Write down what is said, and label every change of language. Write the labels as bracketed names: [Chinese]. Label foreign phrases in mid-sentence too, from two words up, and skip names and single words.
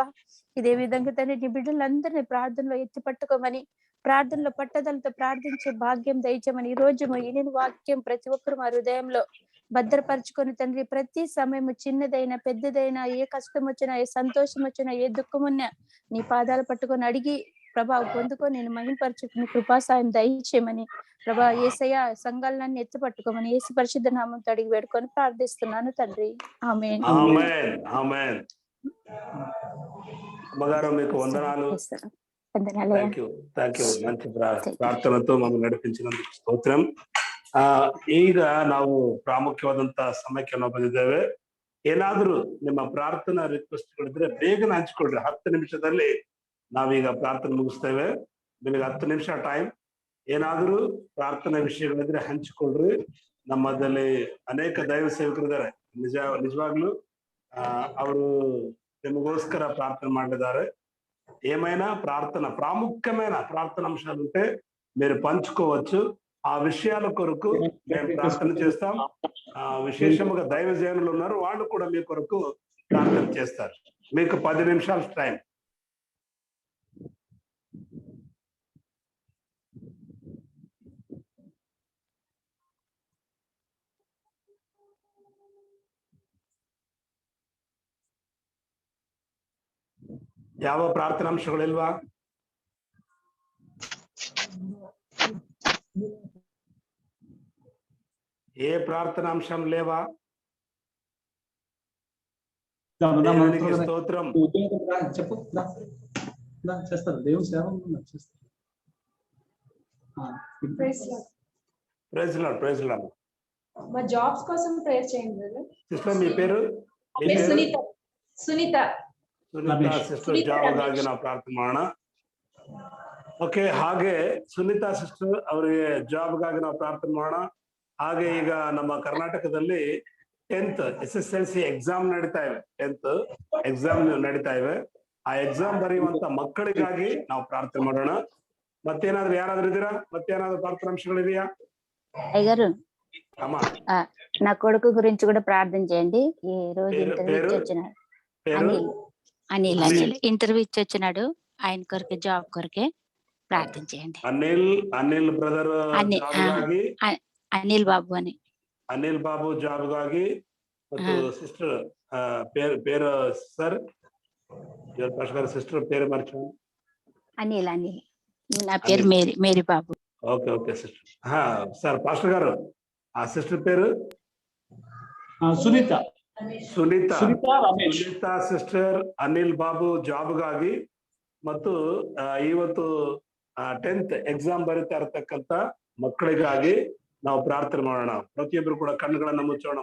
[Telugu] ఇదే విధంగా తండ్రి నీ బిడ్డలందరినీ ప్రార్థనలో ఎత్తి పట్టుకోమని, ప్రార్థనలో పట్టుదలతో ప్రార్థించే భాగ్యం దయచేయమని, ఈ రోజు నేను వాక్యం ప్రతి ఒక్కరు మా హృదయంలో భద్రపరుచుకొని తండ్రి, ప్రతి సమయము చిన్నదైనా పెద్దదైనా, ఏ కష్టం వచ్చినా, ఏ సంతోషం వచ్చినా, ఏ దుఃఖం ఉన్నా నీ పాదాలు పట్టుకొని అడిగి ప్రభా పొందుకొని నేను మహింపరచుకుని కృపాసాయం దయచేయమని ప్రభా. యేసయ్య సంఘాలన్నీ ఎత్తి పట్టుకోమని యేసు పరిశుద్ధ నామంతో అడిగి వేడుకొని ప్రార్థిస్తున్నాను తండ్రి. ఆమేన్. ఆమేన్. ఆమేన్. అమ్మగారు మీకు వందనాలు. వందనాలయ్యా. [English] thank you. [Kannada] మంచి ಪ್ರಾರ್ಥನతో ಮಮ್ಮನ್ನು ನಡಿಪಿಸಿದಂತ ಸ್ತೋತ್ರಂ. ಈಗ ನಾವು ಪ್ರಾಮುಖ್ಯವಾದಂತ ಸಮಯಕ್ಕೆ ನಾವು ಬಂದಿದ್ದೇವೆ. ಏನಾದ್ರೂ ನಿಮ್ಮ ಪ್ರಾರ್ಥನಾ ರಿಕ್ವೆಸ್ಟ್ಗಳಿದ್ರೆ ಬೇಗನೆ ಹಂಚ್ಕೊಳ್ರಿ. 10 ನಿಮಿಷದಲ್ಲಿ ನಾವೀಗ ಪ್ರಾರ್ಥನೆ ಮುಗಿಸ್ತೇವೆ. ನಿಮಗೆ 10 ನಿಮಿಷ ಟೈಮ್. ಏನಾದ್ರೂ ಪ್ರಾರ್ಥನಾ ವಿಷಯಗಳಿದ್ರೆ ಹಂಚಿಕೊಳ್ರಿ. ನಮ್ಮದಲ್ಲಿ ಅನೇಕ ದೈವ ಸೇವಕರಿದ್ದಾರೆ. ನಿಜವಾಗ್ಲೂ ಅವರು ನಿಮಗೋಸ್ಕರ ಪ್ರಾರ್ಥನ ಮಾಡಿದ್ದಾರೆ. [Telugu] ఏమైనా ప్రార్థన ప్రాముఖ్యమైన ప్రార్థన అంశాలు ఉంటే మీరు పంచుకోవచ్చు. ఆ విషయాల కొరకు మేము ప్రార్థన చేస్తాం. విశేషముగా దైవజనులు ఉన్నారు, వాళ్ళు కూడా మీ కొరకు ప్రార్థన చేస్తారు. మీకు 10 నిమిషాల టైం. [Kannada] ಯಾವ ಪ್ರಾರ್ಥನಾಂಶಗಳಿಲ್ವಾ? [Telugu] ఏ ప్రార్థనాంశం లేవా? దేవునికి స్తోత్రం. చెప్పు చేస్తారు. దేవుని సేవ చేస్తారు. [English] praise Lord. praise Lord. [Telugu] మా జాబ్స్ కోసం ప్రేయర్ చేయండి. సిస్టర్ మీ పేరు? ಸುನೀತಾ [Kannada] ಸಿಸ್ಟರ್ ಜಾಬ್ಗಾಗಿ ನಾವು ಪ್ರಾರ್ಥನೆ ಮಾಡೋಣ. ಓಕೆ, ಹಾಗೆ ಸುನೀತಾ ಸಿಸ್ಟರ್ ಅವರಿಗೆ ಜಾಬ್ಗಾಗಿ ನಾವು ಪ್ರಾರ್ಥನೆ ಮಾಡೋಣ. ಹಾಗೆ ಈಗ ನಮ್ಮ ಕರ್ನಾಟಕದಲ್ಲಿ 10th SSLC ಎಕ್ಸಾಮ್ ನಡೀತಾ ಇವೆ. 10th ಎಕ್ಸಾಮ್ ನಡೀತಾ ಇವೆ. ಆ ಎಕ್ಸಾಮ್ ಬರೆಯುವಂತ ಮಕ್ಕಳಿಗಾಗಿ ನಾವು ಪ್ರಾರ್ಥನೆ ಮಾಡೋಣ. ಮತ್ತೇನಾದ್ರೂ ಯಾರಾದ್ರೂ ಇದ್ದೀರಾ? ಮತ್ತೇನಾದ್ರು ಪ್ರಾರ್ಥನಾಂಶಗಳಿದೆಯಾ? [Telugu] అయ్యగారు, అమ్మ నా కొడుకు గురించి కూడా ప్రార్థన చేయండి. ఈ రోజు ఇంటర్వ్యూ ఇచ్చి వచ్చినాడు. అనిల్ ఇంటర్వ్యూ ఇచ్చి వచ్చినాడు. ఆయన కొరకే, జాబ్ కొరకే ప్రార్థన చేయండి. అనిల్ బ్రదర్ అనిల్ బాబు అని, [Kannada] ಅನಿಲ್ ಬಾಬು ಜಾಬ್ಗಾಗಿ ಮತ್ತು ಸಿಸ್ಟರ್ [Telugu] పేరు ಸರ್ పాస్టర్ గారి సిస్టర్ పేరు మర్చిపోయాను. అనిల్ నా పేరు మేరీ బాబు. ఓకే సిస్టర్. సార్ పాస్టర్ గారు, ఆ సిస్టర్ పేరు ಸುನೀತಾ [Kannada] ಸಿಸ್ಟರ್ ಅನಿಲ್ ಬಾಬು ಜಾಬ್ಗಾಗಿ ಮತ್ತು ಇವತ್ತು 10th ಎಕ್ಸಾಮ್ ಬರೀತಾ ಇರತಕ್ಕಂತ ಮಕ್ಕಳಿಗಾಗಿ ನಾವು ಪ್ರಾರ್ಥನೆ ಮಾಡೋಣ. ಪ್ರತಿಯೊಬ್ಬರು ಕೂಡ ಕಣ್ಣುಗಳನ್ನ ಮುಚ್ಚೋಣ.